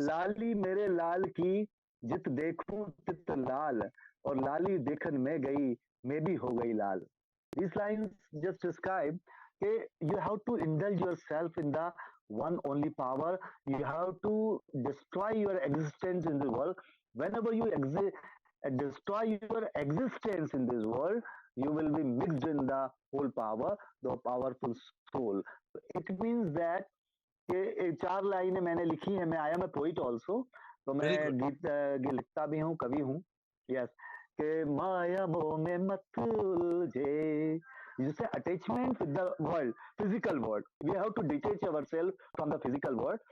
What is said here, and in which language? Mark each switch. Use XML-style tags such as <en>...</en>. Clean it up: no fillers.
<hi>लाली मेरे लाल की जित देखूं तित लाल और लाली देखन में गई मैं भी हो गई लाल.</hi> <en>These lines just describe that you have to indulge yourself in the one only power. You have to destroy your existence in the world. Whenever you destroy your existence in this world, you will be mixed in the whole power, the powerful soul. It means that</en> <hi>कि चार लाइनें मैंने लिखी है. मैं आया मैं</hi> <en>poet also,</en> <hi>तो मैं</hi> <en>Very good.</en> <hi>गीत लिखता भी हूँ, कवि हूँ. यस, कि माया मोह में मत उलझे. जिससे</hi> <en>Attachment with the world, physical world, we have to detach ourself from the physical world.</en>